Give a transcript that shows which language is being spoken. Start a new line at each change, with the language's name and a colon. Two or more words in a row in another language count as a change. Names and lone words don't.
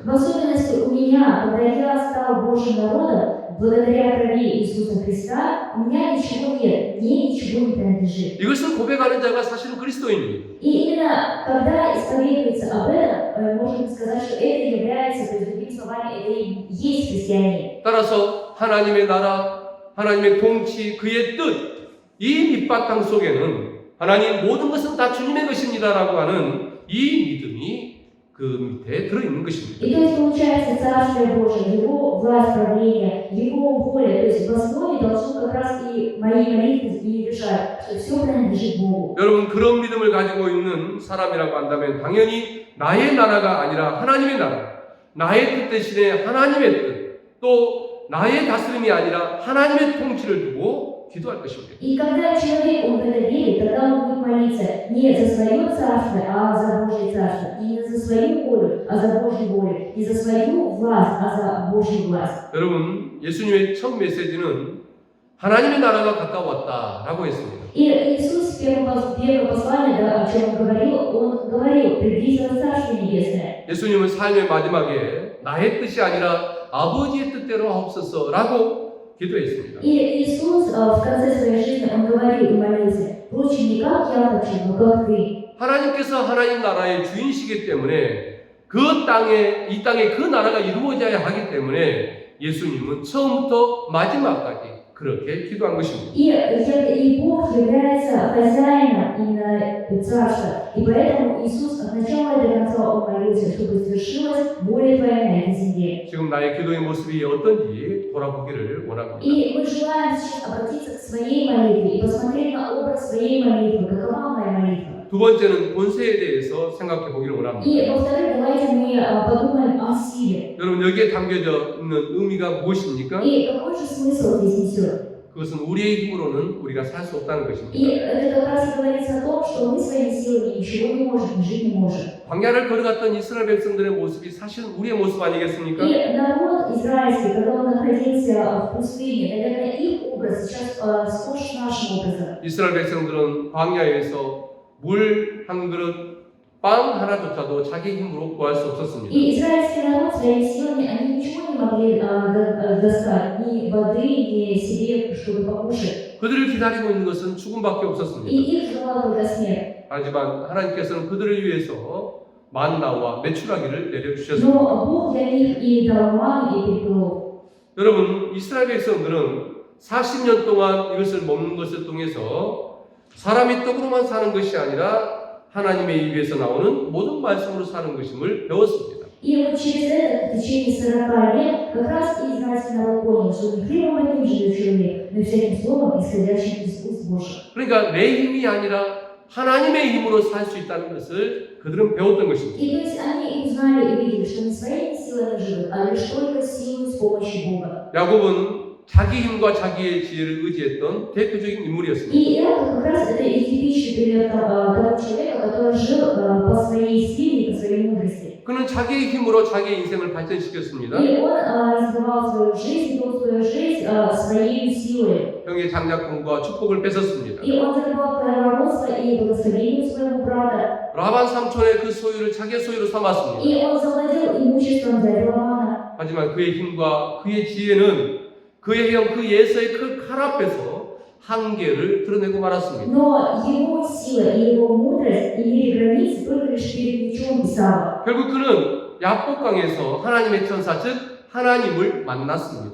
Russian: В особенности у меня, когда я стал Божьим народом, благодаря крови Иисуса Христа, у меня ничего нет, мне ничего не принадлежит.
Korean: 이것을 고백하는 자가 사실은 그리스도인입니다.
Russian: И именно когда исповедуется об этом, можно сказать, что это является, то есть, другими словами, это и есть христианин.
Korean: 따라서 하나님의 나라, 하나님의 통치, 그의 뜻, 이 밑바탕 속에는 하나님 모든 것은 다 주님의 것입니다라고 하는 이 믿음이 그 밑에 들어있는 것입니다.
Russian: И то есть получается Царствие Божие, Его власть правления, Его воля, то есть в основе должно как раз и мои молитвы и лежать, что все принадлежит Богу.
Korean: 여러분 그런 믿음을 가지고 있는 사람이라고 한다면 당연히 나의 나라가 아니라 하나님의 나라, 나의 뜻 대신에 하나님의 뜻, 또 나의 다스림이 아니라 하나님의 통치를 두고 기도할 것입니다.
Russian: И когда человек, он в это верит, тогда он будет молиться не за свое царство, а за Божье царство, и не за свою волю, а за Божью волю, не за свою власть, а за Божью власть.
Korean: 여러분 예수님의 첫 메시지는 하나님의 나라가 가까웠다라고 했습니다.
Russian: И Иисус в первом послании, да, о чем он говорил, приблизилось Царствие Небесное.
Korean: 예수님은 삶의 마지막에 나의 뜻이 아니라 아버지의 뜻대로 하옵소서라고 기도했습니다.
Russian: И Иисус в конце своей жизни, он говорил и молился, впрочем, не как я хочу, но как ты.
Korean: 하나님께서 하나님 나라의 주인이시기 때문에 이 땅에 그 나라가 이루어져야 하기 때문에 예수님은 처음부터 마지막까지 그렇게 기도한 것입니다.
Russian: И Бог является хозяином именно царства. И поэтому Иисус от начала до конца он молился, чтобы свершилась воля Твоя на этой земле.
Korean: 지금 나의 기도의 모습이 어떤지 돌아보기를 원합니다.
Russian: И мы желаем сейчас обратиться к своей молитве и посмотреть на образ своей молитвы, какова моя молитва.
Korean: 두 번째는 본세에 대해서 생각해 보기를 원합니다.
Russian: И во-вторых, давайте мы подумаем о силе.
Korean: 여러분 여기에 담겨져 있는 의미가 무엇입니까?
Russian: И какой же смысл здесь несет?
Korean: 그것은 우리의 힘으로는 우리가 살 수 없다는 것입니다.
Russian: И это как раз говорится о том, что мы своими силами ничего не можем, жить не можем.
Korean: 광야를 걸어갔던 이스라엘 백성들의 모습이 사실 우리의 모습 아니겠습니까?
Russian: И народ израильский, когда он находился в пустыне, наверное, их образ сейчас схож с нашим образом.
Korean: 이스라엘 백성들은 광야에서 물 한 그릇, 빵 하나조차도 자기 힘으로 구할 수 없었습니다.
Russian: И израильский народ своими силами, они ничего не могли достать, ни воды, ни себе, чтобы покушать.
Korean: 그들을 기다리고 있는 것은 죽음밖에
Russian: И
Korean: 없었습니다.
Russian: их ждала только смерть.
Korean: 하지만 하나님께서는 그들을 위해서 만나와 메추라기를 내려주셨습니다.
Russian: Но Бог для них и дал ману, и переплов.
Korean: 여러분 이스라엘 백성들은 40년 동안 이것을 먹는 것을 통해서 사람이 떡으로만 사는 것이 아니라 하나님의 입에서 나오는 모든 말씀으로 사는 것임을 배웠습니다.
Russian: И вот через это, в течение 40 лет, как раз и израильский народ понял, что не хлебом одним живет человек, но и всяким словом, исходящим из уст Божьих.
Korean: 그러니까 내 힘이 아니라 하나님의 힘으로 살 수 있다는 것을 그들은 배웠던 것입니다.
Russian: И то есть они узнали и видели, что не своими силами живут, а лишь только силой с помощью Бога.
Korean: 야곱은 자기 힘과 자기의 지혜를 의지했던 대표적인 인물이었습니다.
Russian: И это как раз это и типичный пример того человека, который жил по своей силе и по своей мудрости.
Korean: 그는 자기의 힘으로 자기의 인생을 발전시켰습니다.
Russian: И он развивал свою жизнь, вел свою жизнь своей силой.
Korean: 형의 장자권과 축복을 뺏었습니다.
Russian: И он забрал провородство и благословение своего брата.
Korean: 라반 삼촌의 그 소유를 자기의 소유로 삼았습니다.
Russian: И он завладел имуществом дяди Лавана.
Korean: 하지만 그의 힘과 그의 지혜는 그의 형 그 예서의 그 칼 앞에서 한계를 드러내고 말았습니다.
Russian: Но его сила и его мудрость имели границы только лишь перед мечом Исава.
Korean: 결국 그는 야복강에서 하나님의 천사 즉 하나님을 만났습니다.